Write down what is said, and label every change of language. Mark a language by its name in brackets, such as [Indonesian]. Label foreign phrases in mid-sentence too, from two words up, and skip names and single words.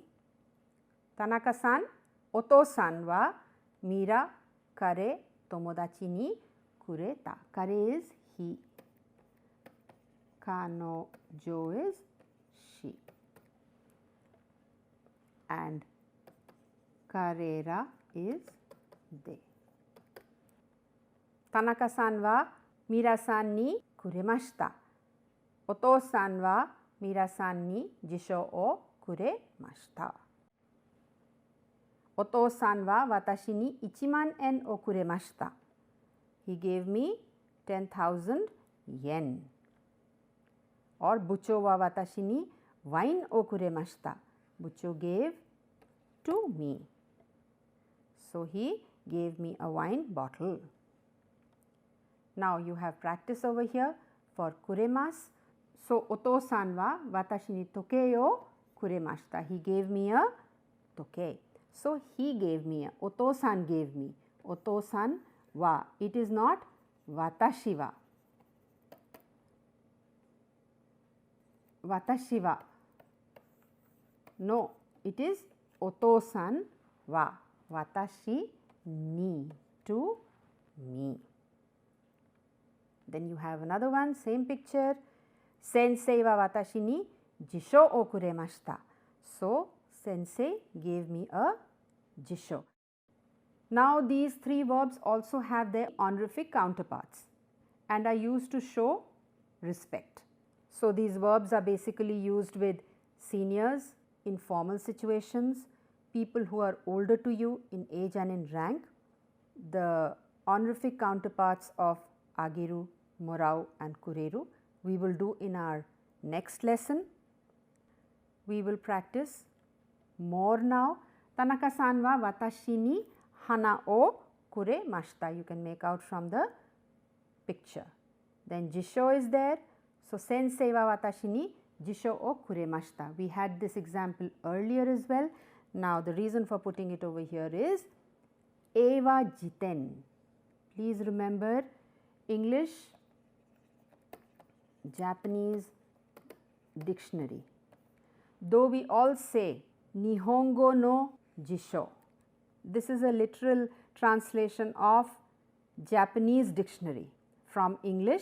[Japanese] 田中さん、お父さんはミラ彼友達にくれた. [English] Kare is he. Kanojo is she. And karera is they. [Japanese] 田中さんはミラさんにくれました. お父さんはミラさんに辞書をくれました. お父さんは私に1,000,000円をくれました. [English] He gave me 10,000 yen. [Japanese] Or 部長は私に wine をくれました. [English] Bucho gave to me. So, he gave me a wine bottle. Now, you have practice over here for kuremasu. [Japanese] So, お父さんは私に時計をくれました. [English] He gave me a tokei. So, he gave me a, Oto-san gave me, [Japanese] お父さんは. [English] It is not [Japanese] 私は. 私は. [English] No, it is [Japanese] お父さんは. 私に, [English] to me. Then you have another one, same picture. [Japanese] 先生は私に辞書をくれました. [English] So, sensei gave me a jisho. Now, these three verbs also have their honorific counterparts and are used to show respect. So, these verbs are basically used with seniors in formal situations, people who are older to you in age and in rank. The honorific counterparts of ageru, morau and kureru we will do in our next lesson. We will practice more now. [Japanese] 田中さんは私に花をくれました. [English] You can make out from the picture. Then jisho is there. So, [Japanese] 先生は私に辞書をくれました. [English] We had this example earlier as well. Now, the reason for putting it over here is [Japanese] 英和辞典. [English] Please remember English, Japanese dictionary. Though we all say [Japanese] 日本語の辞書, [English] this is a literal translation of Japanese dictionary from English.